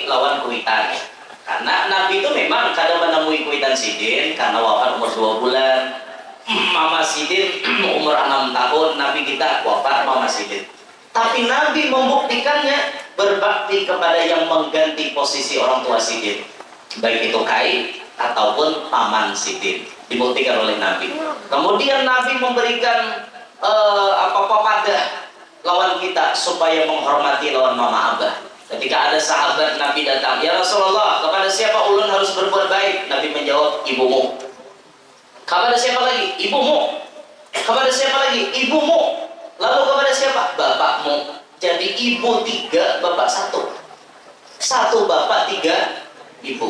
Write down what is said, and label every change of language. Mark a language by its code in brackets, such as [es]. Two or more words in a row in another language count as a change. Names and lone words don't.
[bjn] lawan kuitan karena Nabi itu memang kadang menemui kuitan sidin karena wafat umur 2 bulan Mama sidin umur 6 tahun Nabi kita wafat Mama sidin tapi Nabi membuktikannya berbakti kepada yang mengganti posisi orang tua sidin baik itu kai ataupun paman sidin dibuktikan oleh Nabi. Kemudian Nabi memberikan pada lawan kita supaya menghormati lawan mama abah. [id] Ketika ada sahabat Nabi datang, [ar] ya Rasulullah, [id] kepada siapa ulun harus berbuat baik? Nabi menjawab, ibumu. Kepada siapa lagi? Ibumu. Kepada siapa lagi? Ibumu. Lalu kepada siapa? Bapakmu. Jadi ibu 3, bapak 1. Satu bapak tiga ibu.